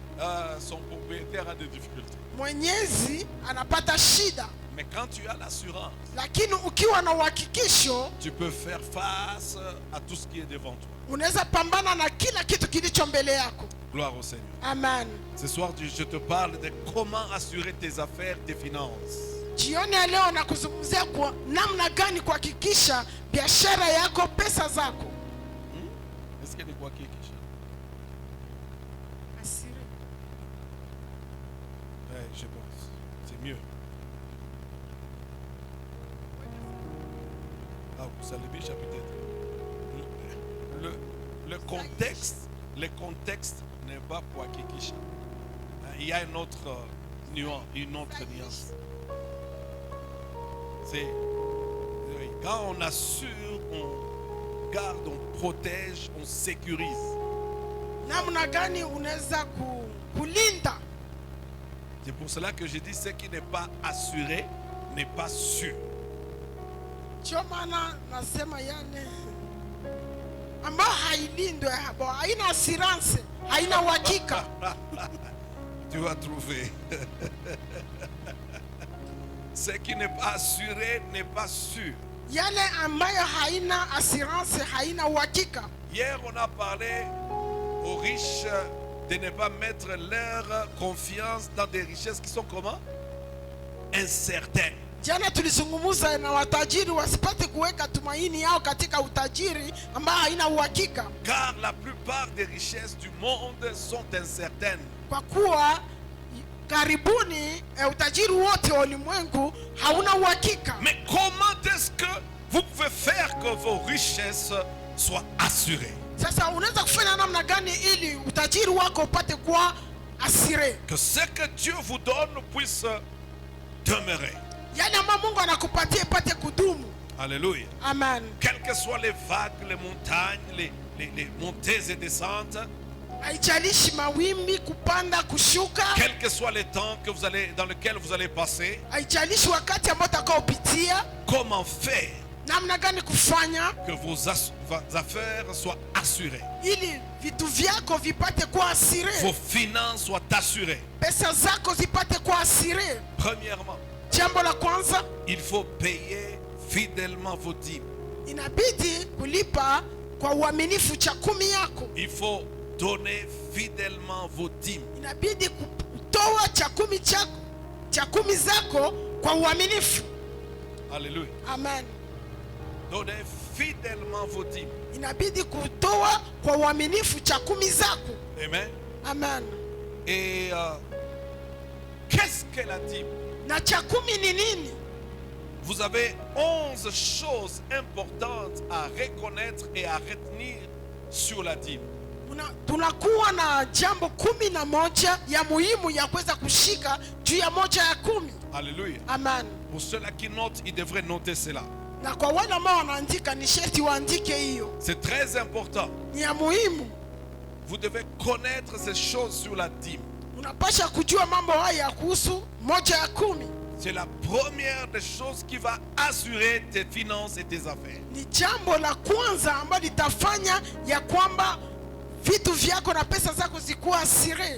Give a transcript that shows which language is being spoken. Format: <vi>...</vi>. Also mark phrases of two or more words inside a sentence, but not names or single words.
<fr>son propriétaire a des difficultés.</fr> <sw>mwenyezi anapata shida.</sw> <fr>Mais quand tu as l'assurance,</fr> <sw>Lakini ukiwa na uhakikisho,</sw> <fr>tu peux faire face à tout ce qui est devant toi.</fr> <sw>unaweza pambana na kila kitu kilicho mbele yako.</sw> <fr>Gloire au Seigneur. Amen. Ce soir, je te parle de comment assurer tes affaires, tes finances.</fr> <sw>Jioni ya leo nakuzungumzia kwa namna gani kuhakikisha biashara yako, pesa zako.</sw> <fr>Est-ce qu'il y a quoi qui est qui? Je pense. C'est mieux. Ah, vous allez bien, peut-être. Le contexte n'est pas pour Kikisha. Il y a une autre nuance. C'est quand on assure, on garde, on protège, on sécurise.</fr> <sw>Namna gani unaweza kulinda.</sw> <fr>C'est pour cela que je dis ce qui n'est pas assuré n'est pas sûr.</fr> <sw>Ndio maana nasema yani ambayo hailindwe, haina assurance, haina uhakika.</sw> <fr>Tu vas trouver. Ce qui n'est pas assuré n'est pas sûr.</fr> <sw>Yale ambayo haina assurance, haina uhakika.</sw> <fr>Hier, on a parlé aux riches de ne pas mettre leur confiance dans des richesses qui sont comment? Incertaines.</fr> <sw>Jana tulizungumza na watajiri wasipate kuweka tumaini yao katika utajiri ambao haina uhakika.</sw> <fr>Car la plupart des richesses du monde sont incertaines.</fr> <sw>Kwa kuwa karibuni utajiri wote wa ulimwengu hauna uhakika.</sw> <fr>Mais comment est-ce que vous pouvez faire que vos richesses soient assurées?</fr> <sw>Sasa unaweza kufanya namna gani ili utajiri wako upate kuwa assuré?</sw> <fr>Que ce que Dieu vous donne puisse demeurer.</fr> <sw>Yale ambayo Mungu anakupatia ipate kudumu.</sw> <fr>Alléluia. Amen. Quelles que soient les vagues, les montagnes, les montées et descentes,</fr> <sw>Haijalishi mawimbi kupanda kushuka,</sw> <fr>quels que soient les temps que vous allez, dans lesquels vous allez passer,</fr> <sw>haijalishi wakati ambao utakaopitia,</sw> <fr>comment faire</fr> <sw>namna gani kufanya</sw> <fr>que vos affaires soient assurées,</fr> <sw>ili vitu vyako vipate kuwa assuré,</sw> <fr>vos finances soient assurées.</fr> <sw>pesa zako zipate kuwa assuré.</sw> <fr>Premièrement,</fr> <sw>Jambo la kwanza,</sw> <fr>il faut payer fidèlement vos dîmes.</fr> <sw>inabidi kulipa kwa uaminifu cha kumi yako.</sw> <fr>Il faut donner fidèlement vos dîmes.</fr> <sw>Inabidi kutoa cha kumi zako kwa uaminifu.</sw> <fr>Alléluia. Amen. Donnez fidèlement vos dîmes.</fr> <sw>Inabidi kutoa kwa uaminifu cha kumi zako. Amen. Amen.</sw> <fr>Et qu'est-ce que la dîme?</fr> <sw>Na cha kumi ni nini?</sw> <fr>Vous avez 11 choses importantes à reconnaître et à retenir sur la dîme.</fr> <sw>Tunakuwa na jambo 11 ya muhimu ya kuweza kushika juu ya moja ya 10.</sw> <fr>Alléluia. Amen. Pour ceux-là qui notent, ils devraient noter cela.</fr> <sw>Na kwa wale ambao wanaandika ni sharti waandike hiyo.</sw> <fr>C'est très important.</fr> <sw>Ni ya muhimu.</sw> <fr>Vous devez connaître ces choses sur la dîme.</fr> <sw>Unapasha kujua mambo haya kuhusu moja ya 10.</sw> <fr>C'est la première des choses qui va assurer tes finances et tes affaires.</fr> <sw>Ni jambo la kwanza ambalo litafanya ya kwamba vitu vyako na pesa zako zikuwa assuré.</sw>